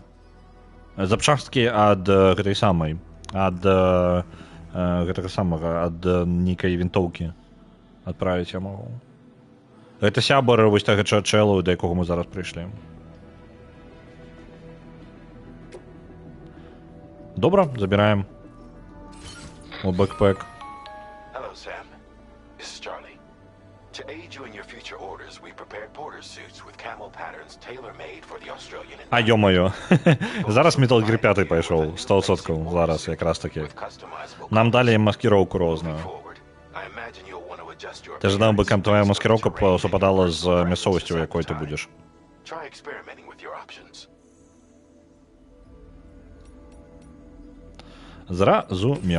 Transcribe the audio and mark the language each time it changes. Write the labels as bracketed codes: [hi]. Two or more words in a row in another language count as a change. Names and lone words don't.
[be] Запчасткі ад гэтай самай, ад гэтага самага, ад нейкай вінтоўкі адправіць я магу. Гэта сябар вось тага чэлу, да якога мы зараз прыйшлі. Добра, забіраем. У бэкпэк. [en] Hello, Sam. This is Charlie. To aid you in your future orders, we prepared border suits with camel patterns tailor-made for the Australian. [be] А ё-моё. Зараз Metal Gear 5 пайшоў, 100%, зараз якраз таки. Нам далі маскіроўку розную. Ты жадаў бы, каб твоя маскіроўка супадала з мясцовасцю, у якой ты будзеш. Зразумеў.